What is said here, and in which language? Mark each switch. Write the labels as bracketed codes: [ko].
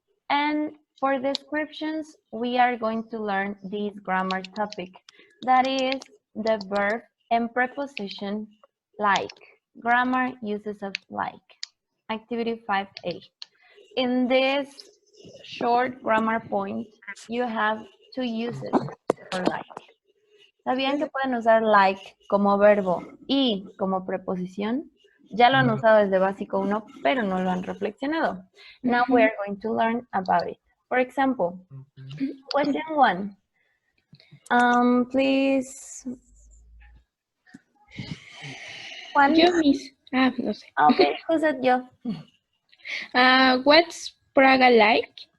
[en] And for descriptions, we are going to learn this grammar topic. That is the verb and preposition like. Grammar uses of like. Activity 5A. In this short grammar point, you have two uses for like. [es] ¿Sabían que pueden usar like como verbo y como preposición? Ya lo han usado desde básico 1, pero no lo han reflexionado. [en] Now we are going to learn about it. For example, question 1. Please. Juan. [es] Yo mis. No sé. [en] Okay, who said yo? What's Praga like?